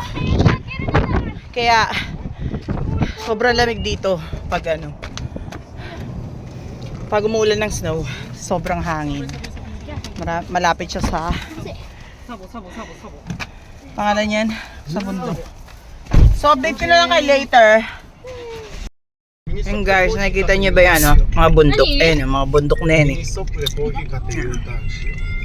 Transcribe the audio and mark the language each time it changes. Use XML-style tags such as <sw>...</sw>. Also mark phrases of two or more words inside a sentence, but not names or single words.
<tl>Kaya sobrang lamig dito pag pag umuulan ng snow, sobrang hangin. Malapit siya sa pangalan yan, sa bundok. So update ko na lang kay later. Yung guys, nakikita niyo ba yan, mga bundok. Ayun, mga bundok na yan eh.</tl> <ja>ストップでコーヒー買って U ターンしよ</ja>